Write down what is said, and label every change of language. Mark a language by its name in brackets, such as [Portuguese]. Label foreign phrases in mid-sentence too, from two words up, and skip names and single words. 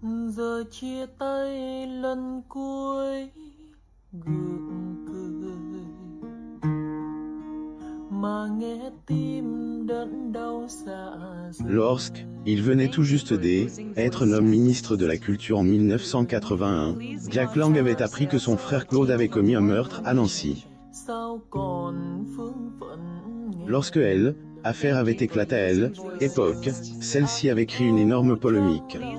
[Vietnamese] Giờ chia tay lần cuối gượng cười mà nghe tim đớn đau dạ dày. [French] Lorsque il venait tout juste d'être nommé ministre de la Culture en 1981, Jack Lang avait appris que son frère Claude avait commis un meurtre à Nancy. Lorsque l'affaire avait éclaté à l'époque, celle-ci avait créé une énorme polémique.